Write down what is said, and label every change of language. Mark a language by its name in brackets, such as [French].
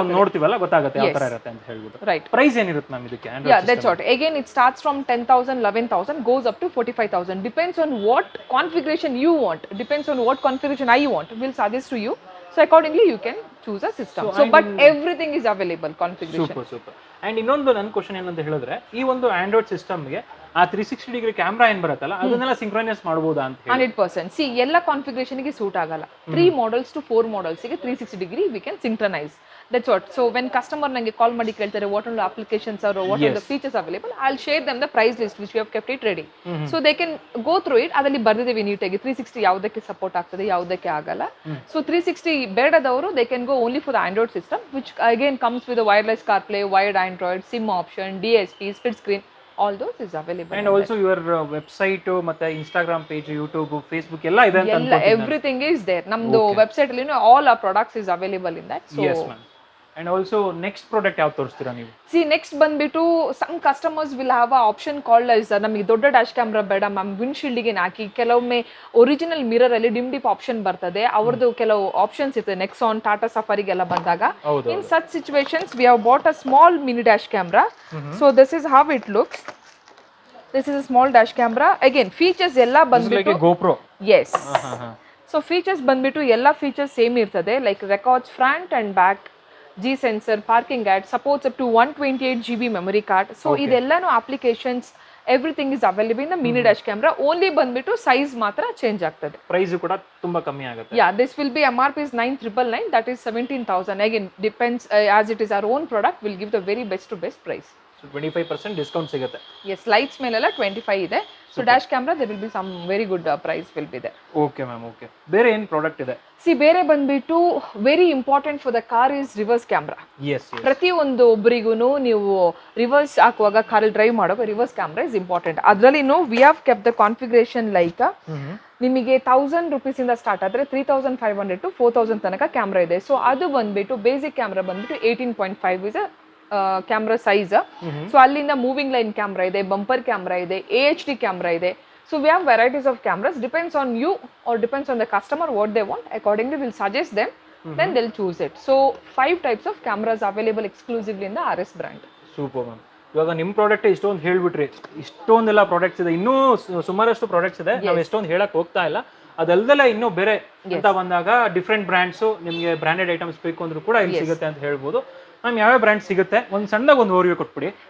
[Kannada] ನೋಡ್ತೀವಲ್ಲ ಗೊತ್ತಾಗುತ್ತೆ ಯಾವ ತರ ಇರುತ್ತೆ ಅಂತ ಹೇಳ್ಬಿಟ್ಟು. [English] Right. [Kannada] ಪ್ರೈಸ್ ಏನಿರುತ್ತೆ ಮ್ಯಾಮ್ ಇದಕ್ಕೆ? [English] That's what. Again it starts from 10,000, 11,000, goes up to 45,000. Depends on what configuration you want. Depends on what configuration I want. We'll suggest to you. So accordingly you can choose a system. So but everything is available configuration. Super. [Kannada] And ಇನ್ನೊಂದು ನನ್ನ question ಏನಂತ ಹೇಳಿದ್ರೆ, ಈ ಒಂದು Android ಸಿಸ್ಟಮ್ಗೆ ಆ 360 degree camera ಏನ್ ಬರುತ್ತಲ್ಲ ಅದನ್ನೆಲ್ಲ ಸಿಂಕ್ರನೈಸ್ ಮಾಡಬಹುದಾ ಅಂತ ಹೇಳಿ? 100%. ಸಿ ಎಲ್ಲ ಕಾನ್ಫಿಗರೇಷನ್ ಗೆ ಸೂಟ್ ಆಗಲ್ಲ. 3 models to 4 models ಗೆ 360 degree [English] we can synchronize. That's what. So when customer [Kannada] ನಂಗೆ ಕಾಲ್ ಮಾಡಿ ಕೇಳ್ತಾರೆ [English] what all the applications are or what all the features available, I'll share them the price list which we have kept it ready. So they can go through it. [Kannada] ಅದರಲ್ಲಿ ಬರ್ದಿದ್ದೀವಿ ನೀಟಾಗಿ 360 ಯಾವುದಕ್ಕೆ support ಆಗ್ತದೆ, ಯಾವುದಕ್ಕೆ ಆಗಲ್ಲ. [English] So [Kannada] 360 ಬೇಡದವರು [English] they can go only for the Android system, which again comes with a wireless CarPlay, wired Android, SIM option, DSP, split screen. All those is available. [Kannada] And also your website ಮತ್ತೆ Instagram page, YouTube, Facebook ಎಲ್ಲ ಇದೆ ಅಂತ ಅನ್ಕೊಂಡಿದ್ದೀನಿ. [English] Everything is there. [Kannada] ನಮ್ದು website ಅಲ್ಲಿ [English] all our products is available in that. So yes ma'am. [Kannada] And also next product ಯಾವ ತೋರಿಸ್ತೀರಾ ನೀವು? See next ಬಂದ್ಬಿಟ್ಟು [English] some customers will have a option called as [Kannada] ನಮಗೆ ದೊಡ್ಡ ಡ್ಯಾಶ್ ಕ್ಯಾಮ್ರಾ ಬೇಡ ಮ್ಯಾಮ್, ವಿಂಡ್ಶೀಲ್ಡ್ ಗೆ ಹಾಕಿ ಕೆಲವೊಮ್ಮೆ ಒರಿಜಿನಲ್ ಮಿರರ್ ಅಲ್ಲಿ ಡಿಮ್ ಡಿಪ್ ಆಪ್ಷನ್ ಬರ್ತದೆ. ಅವ್ರದ್ದು ಕೆಲವು ಆಪ್ಷನ್ಸ್ ಇರ್ತದೆ ನೆಕ್ಸಾನ್, ಟಾಟಾ ಸಫಾರಿಗೆಲ್ಲ ಬಂದಾಗ. [English] In such situations we have bought a small mini dash camera. So this is how it looks. This is a small dash camera. [Kannada] Again features ಎಲ್ಲ ಬಂದ್ಬಿಟ್ಟು [English] like a GoPro. Yes. [Kannada] So features ಬಂದ್ಬಿಟ್ಟು ಎಲ್ಲ features same ಇರ್ತದೆ. [English] Like records front and back, G sensor, parking guide, supports up to 128 GB memory card. So ಇದೆಲ್ಲಾನು applications everything is available in the mini dash camera. [Kannada] Only ಬಂದ್ಬಿಟ್ಟು size ಮಾತ್ರ change ಆಗ್ತದೆ. Price ಕೂಡ ತುಂಬಾ ಕಮ್ಮಿ ಆಗುತ್ತೆ. [English] Yeah, this will be MRP is 9,999, that is 17,000. Again depends as it is our own product, we'll give the very best to best price. [Kannada] So 25% discount ಸಿಗುತ್ತೆ. Yes, lights ಮೇಲೆಲ್ಲ 25 ಇದೆ. [English] So dash camera there will be some very good price will be there. Okay ma'am, okay. [Kannada] ಬೇರೆ ಏನು product ಇದೆ? [English] See ಬೇರೆ ಬಂದ್ಬಿಟ್ಟು very important for the car is reverse camera. Yes. [Kannada] ಪ್ರತಿಯೊಂದು ಒಬ್ಬರಿಗೂ ನೀವು ರಿವರ್ಸ್ ಹಾಕುವಾಗ ಕಾರಲ್ಲಿ ಡ್ರೈವ್ ಮಾಡುವಾಗ [English] Reverse camera is important. [Kannada] ಅದರಲ್ಲಿ [English] we have kept the configuration [Kannada] like ನಿಮಗೆ 1,000 rupees ಇಂದ ಸ್ಟಾರ್ಟ್ ಆದರೆ 3,500 to 4,000 ತನಕ ಕ್ಯಾಮ್ರಾ ಇದೆ. ಸೊ ಅದು ಬಂದ್ಬಿಟ್ಟು ಬೇಸಿಕ್ ಕ್ಯಾಮ್ರಾ ಬಂದ್ಬಿಟ್ಟು 18.5 ಇಸ್ ಕ್ಯಾಮ್ರಾ ಸೈಜ್. ಸೊ ಅಲ್ಲಿಂದ ಮೂವಿಂಗ್ ಲೈನ್ ಕ್ಯಾಮ್ರಾ ಇದೆ, ಬಂಪರ್ ಕ್ಯಾಮ್ರಾ ಇದೆ, AHD ಕ್ಯಾಮ್ರಾ ಇದೆ. [English] So we have varieties of cameras, depends on you or depends on the customer what they want. Accordingly we'll suggest them, then they'll choose it. So 5 types of cameras available exclusively in the RS brand. Super ma'am. [Kannada] ಇವಾಗ ನಿಮ್ಮ product ಇಷ್ಟೊಂದು ಹೇಳ್ಬಿಟ್ರಿ, ಇಷ್ಟೊಂದೆಲ್ಲ products ಇದೆ, ಇನ್ನೂ ಸುಮಾರಷ್ಟು products ಇದೆ, ನಾವು ಎಷ್ಟೊಂದು ಹೇಳಕ್ ಹೋಗ್ತಾ ಇಲ್ಲ. ಅದಲ್ದೆಲ್ಲ ಇನ್ನೂ ಬೇರೆ ಅಂತ ಬಂದಾಗ ಡಿಫ್ರೆಂಟ್ ಬ್ರ್ಯಾಂಡ್ಸು ನಿಮಗೆ ಬ್ರ್ಯಾಂಡೆಡ್ ಐಟಮ್ಸ್ ಬೇಕು ಅಂದ್ರೂ ಕೂಡ ಇಲ್ಲಿ ಸಿಗುತ್ತೆ ಅಂತ ಹೇಳ್ಬೋದು. ಮ್ಯಾಮ್ ಯಾವ ಬ್ರ್ಯಾಂಡ್ ಸಿಗುತ್ತೆ ಒಂದು ಸಣ್ಣದಾಗ ಒಂದು ಓವರ್ವ್ಯೂ ಕೊಟ್ಬಿಡಿ.